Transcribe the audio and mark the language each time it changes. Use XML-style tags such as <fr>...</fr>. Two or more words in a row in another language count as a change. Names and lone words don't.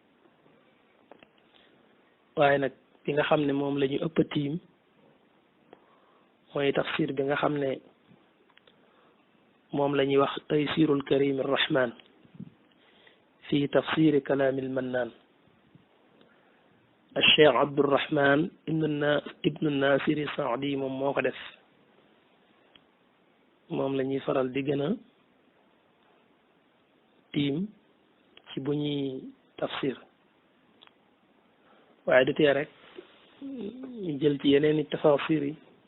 <wo>waaye nag bi nga xam ne moom la ñu ëpp tiim mooy tafsir bi nga xam ne moom la ñuy wax</wo> <ar>تيسير الكريم الرحمن في تفسير كلام المنان</ar> <wo>الشيخ عبد الرحمن ابن الناصر السعدي moom moo ko def moom la ñuy faral di gën a tiim ci bu ñuy tafsir waaye du tee rek ñu jël ci yeneen i tafasir yi</wo>